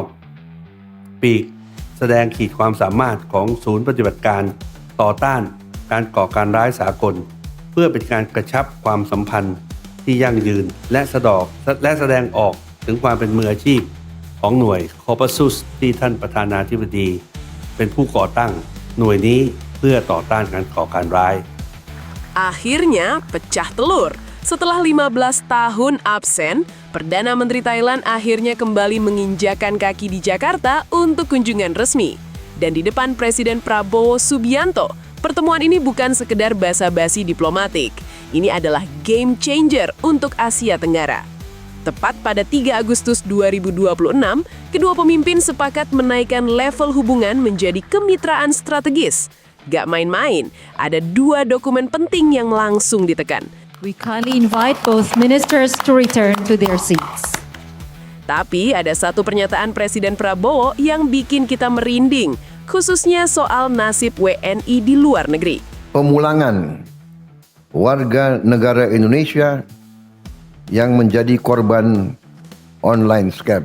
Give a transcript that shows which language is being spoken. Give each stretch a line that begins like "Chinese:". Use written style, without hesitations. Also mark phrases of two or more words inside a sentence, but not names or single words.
Thai: ปีกแสดงขีดความสามารถของศูนย์ปฏิบัติการต่อต้านการก่อการร้ายสากลเพื่อเป็นการกระชับความสัมพันธ์ที่ยั่งยืนและแสดงออกถึงความเป็นมืออาชีพของหน่วย Kopassus ที่ท่านประธานาธิบดีเป็นผู้ก่อตั้งหน่วยนี้เพื่อต่อต้านการก่อการร้าย
Indonesian: Akhirnya pecah telur. Setelah 15 tahun absen, Perdana Menteri Thailand akhirnya kembali menginjakan kaki di Jakarta untuk kunjungan resmi. Dan di depan Presiden Prabowo Subianto, pertemuan ini bukan sekedar basa-basi diplomatik. Ini adalah
English: game changer
Indonesian: untuk Asia Tenggara. Tepat pada 3 Agustus 2026, kedua pemimpin sepakat menaikkan level hubungan menjadi kemitraan strategis. Gak main-main, ada 2 dokumen penting yang langsung ditekan.
English: We kindly invite both ministers to return to their seats.
Indonesian: Tapi ada satu pernyataan Presiden Prabowo yang bikin kita merinding, khususnya soal nasib WNI di luar negeri. Pemulangan warga negara Indonesia yang menjadi korban
English: online scam.